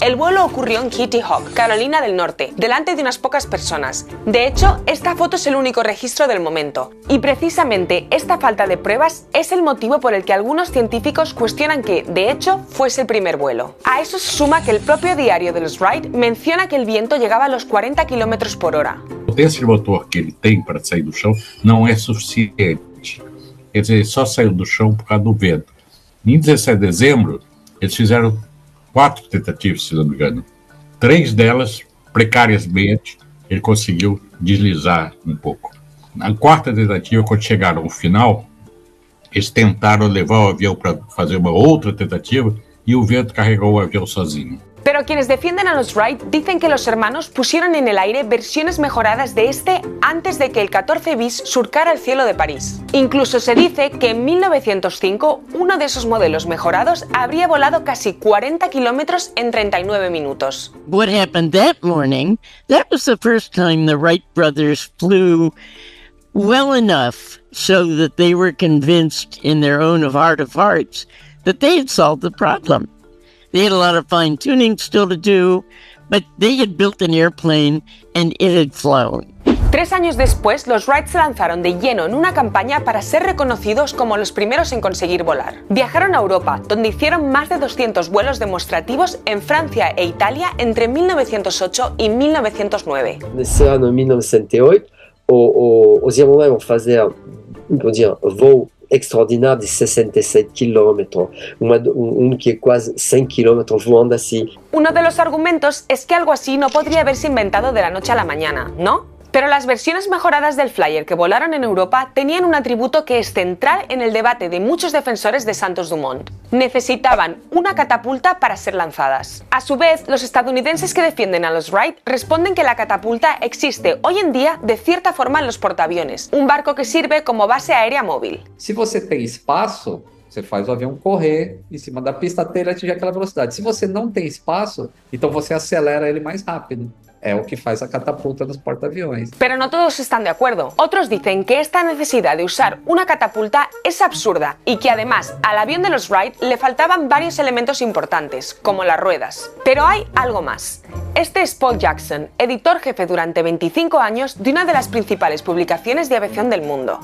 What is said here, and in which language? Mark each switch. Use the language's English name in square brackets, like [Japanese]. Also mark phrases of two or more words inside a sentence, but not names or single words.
[Spanish] El vuelo ocurrió en Kitty Hawk, Carolina del Norte, delante de unas pocas personas. De hecho, esta foto es el único registro del momento. Y precisamente esta falta de pruebas es el motivo por el que algunos científicos cuestionan que, de hecho, fuese el primer vuelo. A eso se suma que el propio diario de los Wright menciona que el viento llegaba a los 40 km por hora. [Portuguese] A potência de motor que ele tem para sair do chão não é suficiente. Quer dizer, ele só saiu do chão por causa do vento. Em 17 de dezembro, eles fizeram 4 tentativas, se não me engano. 3 delas, precariamente, ele conseguiu deslizar um pouco. Na 4ª tentativa, quando chegaram ao final, eles tentaram levar o avião para fazer uma outra tentativa [Spanish] y el viento cargó el avión [Portuguese] sozinho. [Spanish] Pero quienes defienden a los Wright dicen que los hermanos pusieron en el aire versiones mejoradas de este antes de que el 14 bis surcara el cielo de París. Incluso se dice que en 1905 uno de esos modelos mejorados habría volado casi 40 kilómetros en 39 minutos. [English] What happened that morning, that was the first time the Wright brothers flew well enough so that they were convinced in their own heart of hearts that they had solved the problem. They had a lot of fine-tuning still to do, but they had built an airplane and it had flown. [Spanish] 3 años después, los Wright se lanzaron de lleno en una campaña para ser reconocidos como los primeros en conseguir volar. Viajaron a Europa, donde hicieron más de 200 vuelos demostrativos en Francia e Italia entre 1908 y 1909. [Portuguese] Nesse ano, 1908, os alemães vão fazer voo extraordinário de 67 kilómetros, [Spanish] que es casi 100 kilómetros volando así. Uno de los argumentos es que algo así no podría haberse inventado de la noche a la mañana, ¿no? Pero las versiones mejoradas del Flyer que volaron en Europa tenían un atributo que es central en el debate de muchos defensores de Santos Dumont. Necesitaban una catapulta para ser lanzadas. A su vez, los estadounidenses que defienden a los Wright responden que la catapulta existe hoy en día de cierta forma en los portaaviones, un barco que sirve como base aérea móvil. [Portuguese] Se você tem espaço, você faz o avião correr em cima da pista até ele atingir aquela velocidade. Se você não tem espaço, então você acelera ele mais rápido. É o que faz a catapulta nos portaaviones. [Spanish] Pero no todos están de acuerdo. Otros dicen que esta necesidad de usar una catapulta es absurda y que además al avión de los Wright le faltaban varios elementos importantes, como las ruedas. Pero hay algo más. Este es Paul Jackson, editor jefe durante 25 años de una de las principales publicaciones de aviación del mundo.